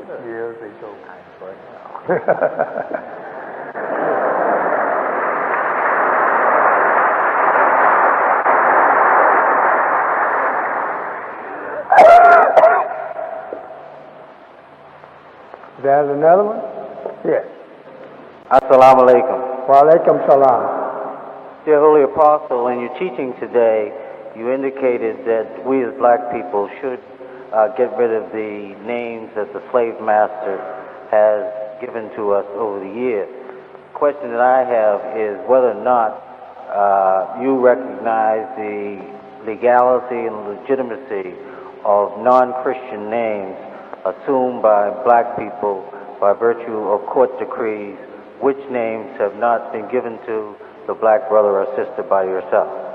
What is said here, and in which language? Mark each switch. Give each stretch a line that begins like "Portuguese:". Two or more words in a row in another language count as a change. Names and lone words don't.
English: Years ago. Right now. There's another one? Yes.
Arabic: السلام عليكم. وعليكم السلام.
English: Dear Holy Apostle, in your teaching today, you indicated that we as black people should get rid of the names that the slave master has given to us over the years. The question that I have is whether or not you recognize the legality and legitimacy of non-Christian names assumed by black people by virtue of court decrees, which names have not been given to the black brother or sister by yourself.